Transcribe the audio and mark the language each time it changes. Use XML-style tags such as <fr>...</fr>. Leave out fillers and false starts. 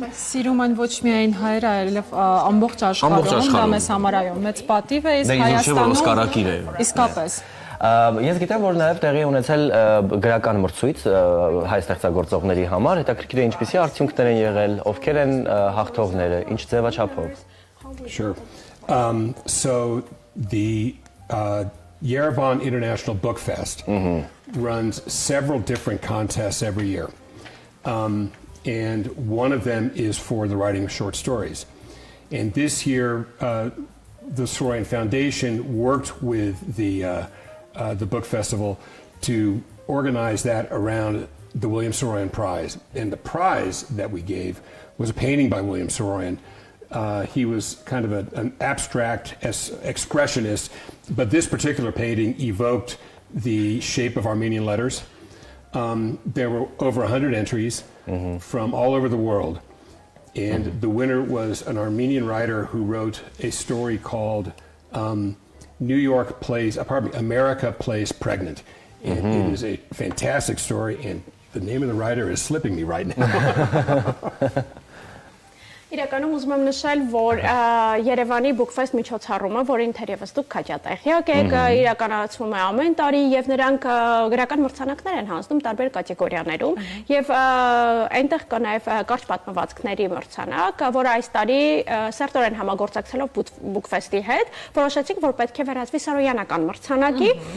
<hy>Սարոյանին սիրում են ոչ միայն հայերը, այլև ամբողջ աշխարհում, դա մեզ համարայում մեծ պատիվ է, իսկ Հայաստանում իսկապես։ Ես գիտեմ, որ նաև տեղի ունեցել գրական մրցույթ հայ ստեղծագործողների համար, հետաքրքիր է ինչպիսի արդյունքներ են եղել, ովքեր են հաղթողները, ինչ ձևաչափով։</hy> <en>Sure. So the Yerevan International Book Fest runs several different contests every year. And one of them is for the writing of short stories. And this year, the Saroyan Foundation worked with the book festival to organize that around the William Saroyan Prize. And the prize that we gave was a painting by William Saroyan. He was kind of an abstract expressionist, but this particular painting evoked the shape of Armenian letters. There were over 100 entries from all over the world. And the winner was an Armenian writer who wrote a story called America Plays Pregnant. And it is a fantastic story, and the name of the writer is slipping me right now.</en> <hy>Իրականում ուզում եմ նշել, որ Երևանի Bookfest միջոցառումը, որին թերևս դուք քաջատեղյակ եք, իրականացվում է ամեն տարի եւ նրանք գրական մրցանակներ են հանձնում տարբեր կատեգորիաներում եւ այնտեղ կա նաեւ կարճ պատմվածքների մրցանակ, որը այս տարի սերտորեն համագործակցելով Bookfest-ի հետ որոշեցինք, որ պետք է վերածվի Սարոյանական մրցանակի</hy>